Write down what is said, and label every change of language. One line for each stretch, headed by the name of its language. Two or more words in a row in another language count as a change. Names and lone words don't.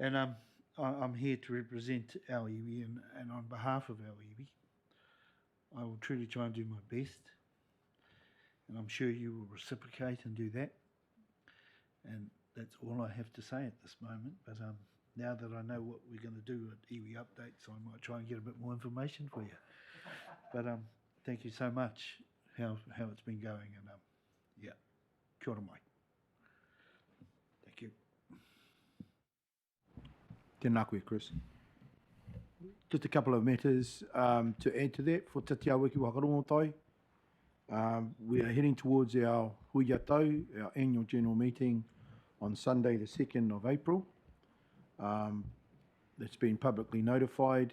English: And I'm here to represent our iwi, and on behalf of our iwi, I will truly try and do my best, and I'm sure you will reciprocate and do that. And that's all I have to say at this moment. But now that I know what we're going to do at iwi updates, I might try and get a bit more information for you. But thank you so much how it's been going, and yeah,
Māori: kia ora mai.
English: Thank you.
Māori: Tēnā koe, Chris.
English: Just a couple of matters to add to that for
Māori: Te Awiki Whakarongotai.
English: We are heading towards our
Māori: Huia Tau,
English: our annual general meeting on Sunday the 2nd of April. It's been publicly notified.